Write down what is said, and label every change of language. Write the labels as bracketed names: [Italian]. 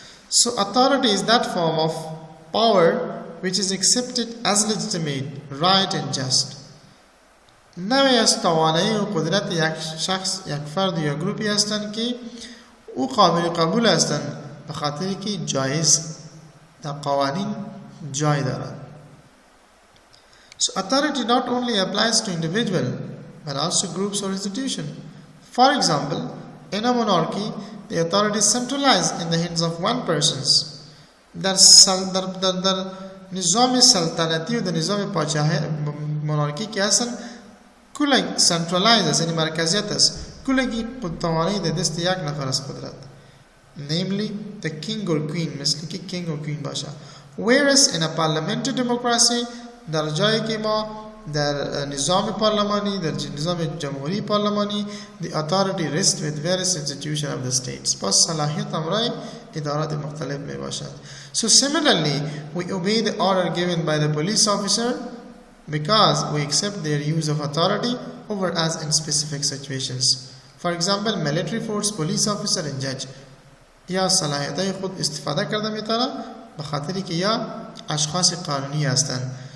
[English] So authority is that form of power which is accepted as legitimate, right and just. [Persian] نوعی از توانایی و قدرت یک شخص، یک فرد یا گروپی هستند که او قابل قبول هستند به خاطر که جایز در قوانین جای دارد. [English] So authority not only applies to individual but also groups or institutions. For example, in a monarchy, the authority is centralized in the hands of one person. [Persian] در نظام سلطنتی و در نظام پادشاهی monarchy که هستن کل centralized است، یعنی مرکزیت است، کلگی توانایی در دست یک نفر است قدرت، [English] namely the king or queen، [Persian] مثل که [English] king or queen [Persian] باشه. [English] Whereas in a parliamentary democracy، [Persian] در جایی که ما در نظام پارلمانی، در نظام جمهوری پارلمانی، [English] the authority rests with various institutions of the states. [Persian] پس صلاحیت امرای ادارات مختلف می باشد. [English] So similarly, we obey the order given by the police officer because we accept their use of authority over us in specific situations. For example, military force, police officer and judge [Persian] یا صلاحیت‌های خود استفاده کرده میتونه به خاطری که یا اشخاص قانونی هستند.